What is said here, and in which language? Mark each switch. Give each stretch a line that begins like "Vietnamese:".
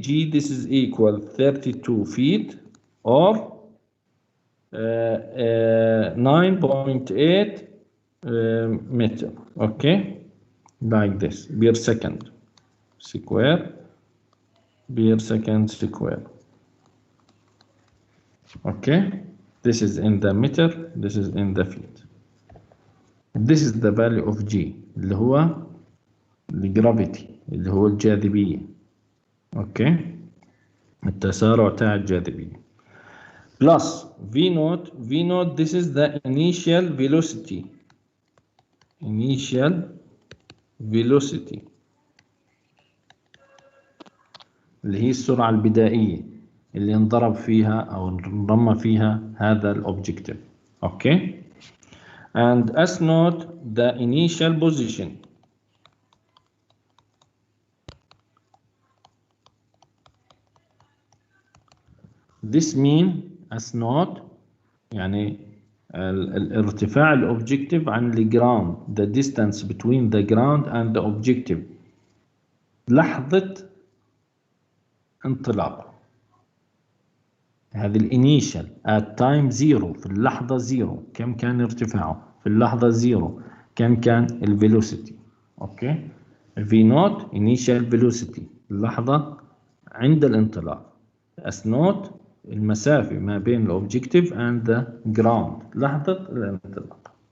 English: G, this is equal 32 feet, or 9.8 meter, okay, like this, per second square, per second square, okay. This is in the meter, this is in the feet. This is the value of G
Arabic: اللي هو الجرافيتي، اللي هو الجاذبية، اوكي، التسارع تاع الجاذبية.
English: Plus V naught. V naught, this is the initial velocity. Initial velocity
Arabic: اللي هي السرعة البدائية اللي انضرب فيها أو انضم فيها هذا الأوبجكتيف.
English: Okay. And S naught, the initial position. This mean S naught
Arabic: يعني الارتفاع الأوبجكتيف عن الجراوند،
English: the distance between the ground and the objective،
Arabic: لحظة انطلاق. هذه الانيشال
English: at time zero،
Arabic: في اللحظة زيرو كم كان ارتفاعه، في اللحظة زيرو كم كان الفيلوسيتي، اوكي. في نوت
English: initial velocity،
Arabic: اللحظة عند الانطلاق. S نوت المسافة ما بين الأوبجكتيف
English: and the ground،
Arabic: لحظة الانطلاق.